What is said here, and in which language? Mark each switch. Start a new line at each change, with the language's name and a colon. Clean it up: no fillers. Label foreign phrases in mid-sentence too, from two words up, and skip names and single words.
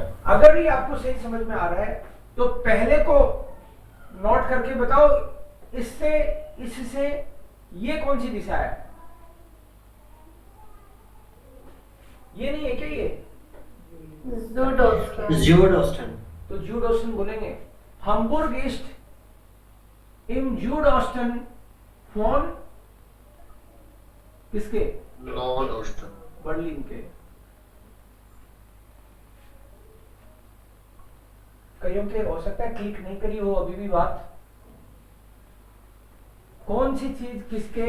Hindi: अगर ये आपको सही समझ में आ रहा है तो पहले को नोट करके बताओ, इससे इससे ये कौन सी दिशा है? ये नहीं है क्या ये?
German: Südosten. ज्यूडोस्टन।
Hindi: तो ज्यूडोस्टन बोलेंगे।
German: Hamburg ist im Südosten von
Hindi: किसके?
English: north western.
Hindi: बर्लिन के। कईयों के हो सकता है क्लिक नहीं करी हो अभी भी बात। कौन सी चीज किसके?